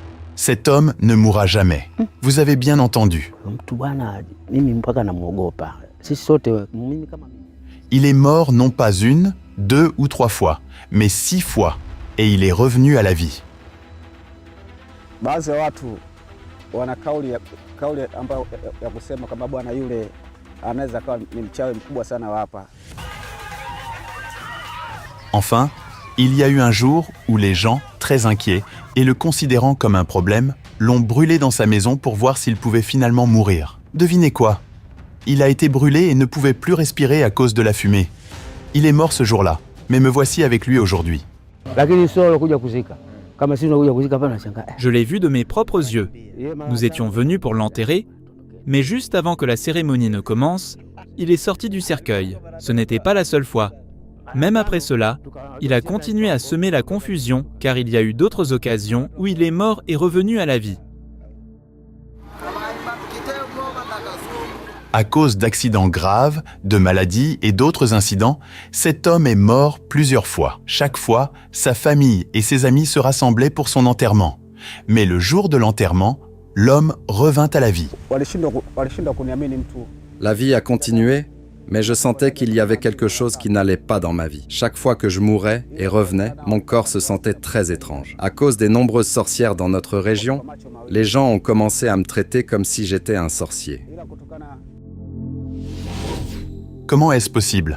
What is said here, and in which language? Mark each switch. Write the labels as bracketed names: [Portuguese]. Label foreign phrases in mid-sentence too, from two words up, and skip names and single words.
[French] Cet homme ne mourra jamais. Vous avez bien entendu. [Swahili] Mtu bwana, mimi mpaka namuogopa. Sisi sote mimi kama [French] Il est mort non pas une, 2 ou 3 fois, mais 6 fois, et il est revenu à la vie. [Swahili] Baadhi ya watu wana kauli ambayo ya kusema kama bwana yule anaweza kuwa ni mchawi mkubwa sana wa hapa. [French] Enfin, il y a eu un jour où les gens, très inquiets, et le considérant comme un problème, l'ont brûlé dans sa maison pour voir s'il pouvait finalement mourir. Devinez quoi? Il a été brûlé et ne pouvait plus respirer à cause de la fumée. Il est mort ce jour-là, mais me voici avec lui aujourd'hui. [Swahili] lakini sio kuja kuzika. Kama sisi tunakuja kuzika hapa nashangaa. [French] Je l'ai vu de mes propres yeux. Nous étions venus pour l'enterrer, mais juste avant que la cérémonie ne commence, il est sorti du cercueil. Ce n'était pas la seule fois. Même après cela, il a continué à semer la confusion car il y a eu d'autres occasions où il est mort et revenu à la vie. À cause d'accidents graves, de maladies et d'autres incidents, cet homme est mort plusieurs fois. Chaque fois, sa famille et ses amis se rassemblaient pour son enterrement. Mais le jour de l'enterrement, l'homme revint à la vie. [Swahili] Walishindwa kuniamini mtu. [French] La vie a continué, mais je sentais qu'il y avait quelque chose qui n'allait pas dans ma vie. Chaque fois que je mourais et revenais, mon corps se sentait très étrange. À cause des nombreuses sorcières dans notre région, les gens ont commencé à me traiter comme si j'étais un sorcier. Comment est-ce possible?